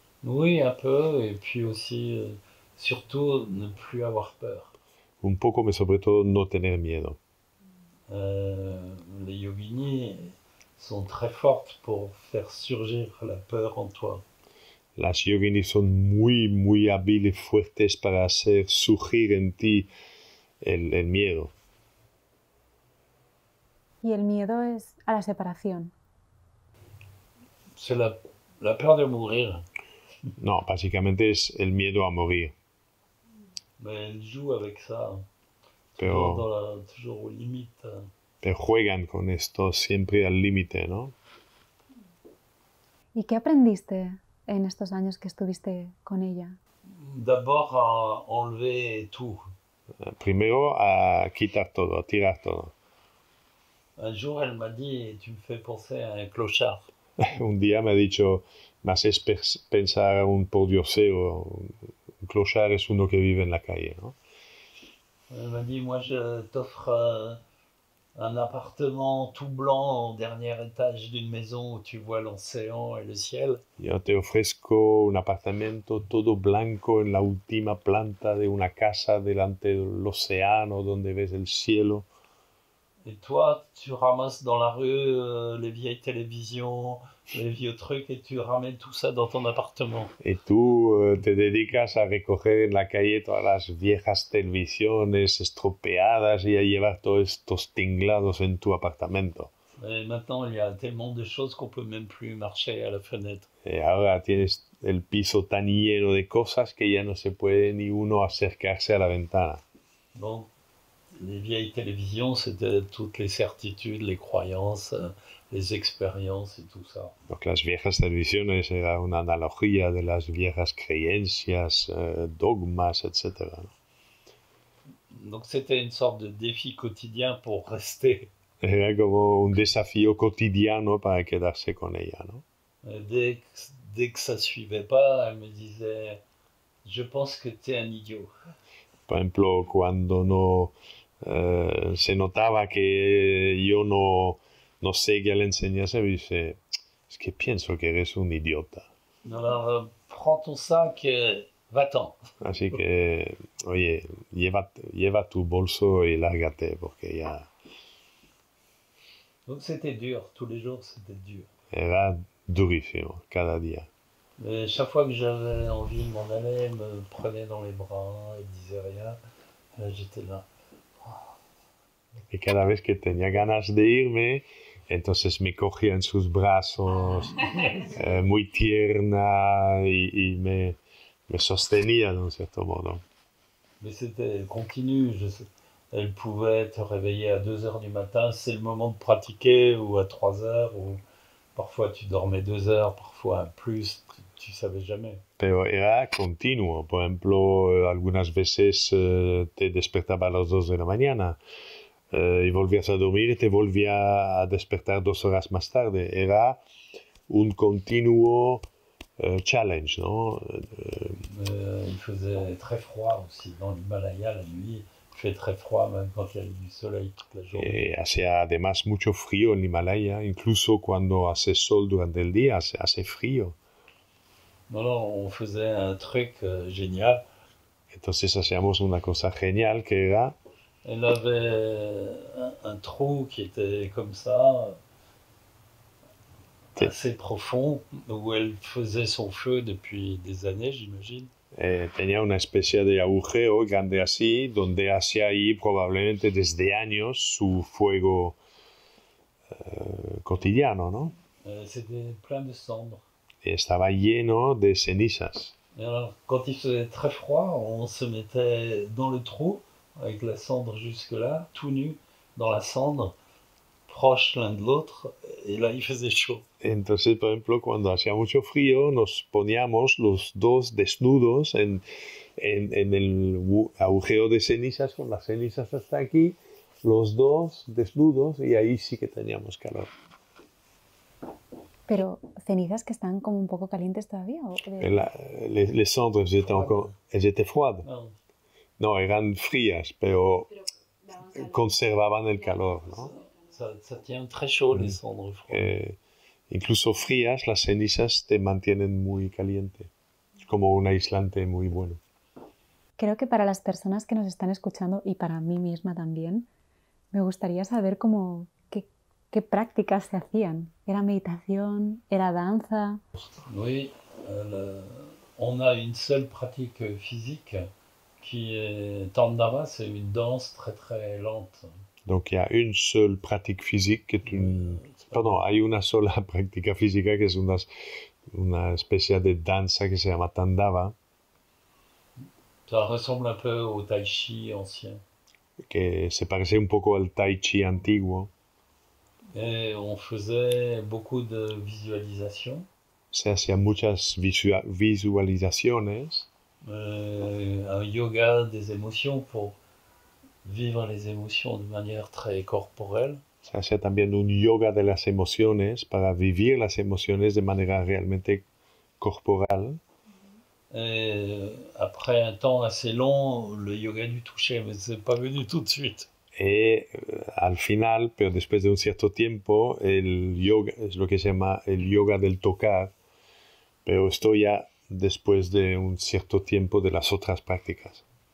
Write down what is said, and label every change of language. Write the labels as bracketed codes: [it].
[fr] Oui, un peu, et puis aussi, surtout, ne plus avoir peur. [es] Un poco, [fr] mais [es] sobre todo no tener miedo. [fr] Les yoginis sont très fortes pour faire surgir la peur en toi. [es] Las yoginis son muy hábiles, fuertes para hacer surgir en ti el miedo. Y el miedo es a la separación. [fr] C'est la peur de mourir. [es] No, básicamente es el miedo a morir. [fr] Mais elle joue avec ça, [es] Pero, [fr] toujours aux limites. [es] pero juegan con esto siempre al límite, ¿no? ¿Y qué aprendiste en estos años que estuviste con ella? [fr] D'abord à enlever tout. [es] Primero a quitar todo, a tirar todo. [fr] Un jour, elle m'a dit, tu me fais penser à un clochard. [es] Un día me ha dicho, me haces pensar a un pordiosero. Un clochard es uno que vive en la calle, ¿no? [fr] Elle m'a dit, moi je t'offre un appartement tout blanc au dernier étage d'une maison où tu vois l'océan et le ciel. [es] Yo te ofrezco un apartamento todo blanco en la última planta de una casa delante del océano donde ves el cielo. [fr] Et toi, tu ramasses dans la rue les vieilles télévisions, les vieux trucs, et tu ramènes tout ça dans ton appartement. [es] Y tú te dedicas a recoger en la calle todas las viejas televisiones estropeadas y a llevar todos estos tinglados en tu apartamento. [fr] Et maintenant, il y a tellement de choses qu'on peut même plus marcher à la fenêtre. [es] Y ahora tienes el piso tan lleno de cosas que ya no se puede ni uno acercarse a la ventana. [fr] Donc, les vieilles télévisions, c'était toutes les certitudes, les croyances, les expériences et tout ça. Donc [es] las viejas televisiones era una analogía de las viejas creencias, dogmas, etc. [fr] Donc c'était une sorte de défi quotidien pour rester. [es] Era como un desafío cotidiano para quedarse con ella, ¿no? [fr] Dès que ça suivait pas, elle me disait, je pense que tu es un idiot. [es] Por ejemplo, cuando no se notaba que yo no seguía la enseñanza, me dice, es que pienso que eres un idiota. [fr] Alors, prends ton sac et va-t'en. [es] Así que, oye, lleva tu bolso y lárgate, porque ya... [fr] Donc c'était dur, tous les jours c'était dur. [es] Era durísimo, cada día. [fr] Mais chaque fois que j'avais envie de m'en aller, elle me prenait dans les bras, elle disait rien. Là, j'étais là. [es] Y cada vez que tenía ganas de irme, entonces me cogía en sus brazos, muy tierna, y me sostenía de un cierto modo. [fr] Mais c'était continu. Elle pouvait te réveiller à 2 heures du matin, c'est le moment de pratiquer, ou à 3 heures, ou parfois tu dormais 2 heures, parfois plus, tu savais jamais. [es] Pero era continuo. Por ejemplo, algunas veces te despertaba a las 2 de la mañana y volvías a dormir y te volvía a despertar 2 horas más tarde. Era un continuo challenge, ¿no? [fr] Il faisait très froid aussi dans l'Himalaya la nuit. Il fait très froid même quand il y a du soleil toute la journée. [es] Hacía además mucho frío en Himalaya, incluso cuando hace sol durante el día, hace frío. [fr] Non, on faisait un truc génial. [es] Entonces hacíamos una cosa genial que era... Elle avait un trou qui était comme ça, assez profond, où elle faisait son feu depuis des années, j'imagine. Tenía una especie de agujero grande así, donde hacía ahí probablemente desde años su fuego cotidiano, ¿no? [fr] C'était plein de cendres. [es] Y estaba lleno de cenizas. [fr] Et alors, quand il faisait très froid, on se mettait dans le trou, avec la cendre jusque-là, tout nu, dans la cendre, proches l'un de l'autre, et là il faisait chaud. [es] Entonces, por ejemplo, cuando hacía mucho frío, nos poníamos los dos desnudos en el agujero de cenizas, con las cenizas hasta aquí, los dos desnudos, y ahí sí que teníamos calor. Pero cenizas que están como un poco calientes todavía. [fr] Les cendres elles étaient froides. Non. [es] No, eran frías, pero conservaban el calor, ¿no? [fr] Ça tient très chaud, les cendres froides. [es] Incluso frías, las cenizas te mantienen muy caliente, como un aislante muy bueno. Creo que para las personas que nos están escuchando, y para mí misma también, me gustaría saber qué prácticas se hacían. ¿Era meditación? ¿Era danza? [fr] Oui, on a une seule pratique physique qui est Tandava, c'est une danse très très lente. Donc il y a une seule pratique physique qui est [es] hay una sola práctica física que es una especie de danza que se llama Tandava. [fr] Ça ressemble un peu au tai chi ancien. [es] Que se parecía un poco al tai chi antiguo. [fr] Et on faisait beaucoup de visualisations. [es] Se hacían muchas visualizaciones. [fr] Un yoga des émotions pour vivre les émotions de manière très corporelle. [es] Se hacía también un yoga de las emociones para vivir las emociones de manera realmente corporal. [fr] Et après un temps assez long, le yoga du toucher, mais c'est pas venu tout de suite. [es] Y al final, pero después de un cierto tiempo, el yoga es lo que se llama el yoga del tocar, pero esto ya después de un cierto tiempo de las otras prácticas.